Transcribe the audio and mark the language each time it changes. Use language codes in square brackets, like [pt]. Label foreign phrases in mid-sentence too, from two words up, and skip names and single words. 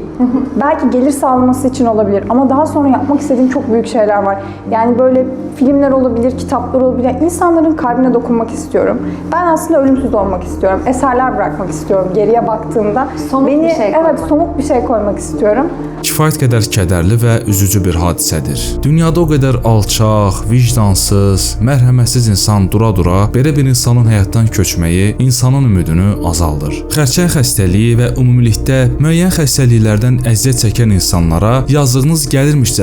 [tr] Belki gelir sağlaması için olabilir ama daha sonra yapmak istediğim çok büyük şeyler var. Yani böyle filmler olabilir, kitaplar olabilir. Yani insanların kalbine dokunmak istiyorum. Ben aslında ölümsüz olmak istiyorum. Eserler bırakmak istiyorum. Geriye baktığımda somut bir şey koymak istiyorum. [az] Kifayət qədər kədərli və üzücü bir hadisədir. Dünyada o qədər alçaq, vicdansız, mərhəmətsiz insan dura-dura belə bir insanın həyatdan köçməyi insanın ümidini azaldır. Xərçəng xəstəliyi və ümumilikdə müəyyən xəstəliklərdən əziyyət çəkən insanlara yazığınız gəlirmişcəsinə baxmayın.